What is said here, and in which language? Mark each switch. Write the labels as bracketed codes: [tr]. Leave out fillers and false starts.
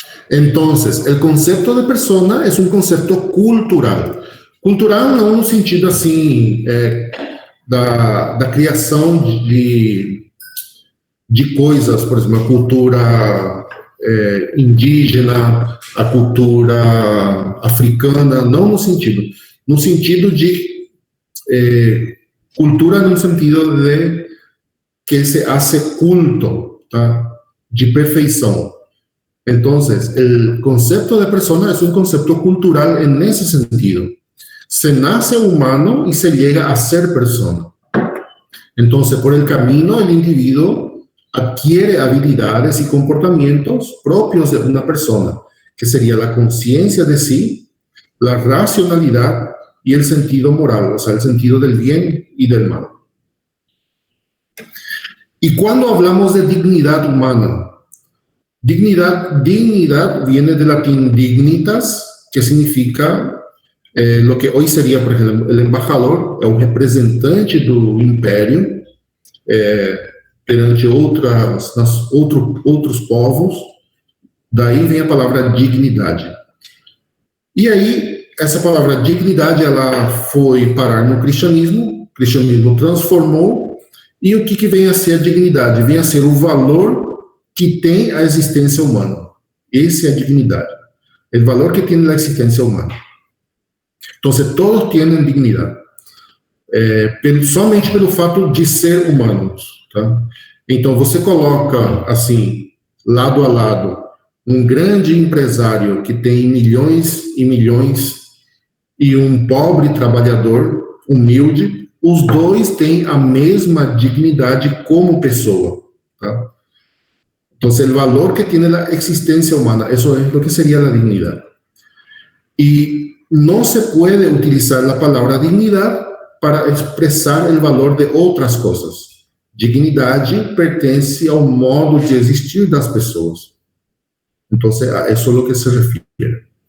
[es] Entonces, el concepto de persona es un concepto cultural. [pt] Cultural não no sentido, assim, da criação de coisas, por exemplo, a cultura indígena, a cultura africana, não no sentido de cultura no sentido de [es] que se hace culto, [pt] tá? De perfeição. [es] Entonces, el concepto de persona es un concepto cultural en ese sentido. Se nace humano y se llega a ser persona. Entonces, por el camino, el individuo adquiere habilidades y comportamientos propios de una persona, que sería la conciencia de sí, la racionalidad y el sentido moral, o sea, el sentido del bien y del mal. Y cuando hablamos de dignidad humana, dignidad viene del latín dignitas, que significa lo que hoy sería, por ejemplo, el embajador, [pt] é o representante do império perante outros povos. Daí vem a palavra dignidade. E aí, essa palavra dignidade, ela foi parar no cristianismo, o cristianismo transformou, e o que vem a ser a dignidade? Vem a ser o valor que tem a existência humana. Essa é a dignidade. O valor que tem a existência humana. Então, todos têm dignidade. Somente pelo fato de ser humanos. Tá? Então, você coloca, assim, lado a lado, um grande empresário que tem milhões e milhões e um pobre trabalhador humilde, os dois têm a mesma dignidade como pessoa. Tá? [es] Entonces, el valor que tiene la existencia humana, eso es lo que sería la dignidad. Y no se puede utilizar la palabra dignidad para expresar el valor de otras cosas. [pt] Dignidade pertence ao modo de existir das pessoas. [es] Entonces, a eso es lo que se refiere.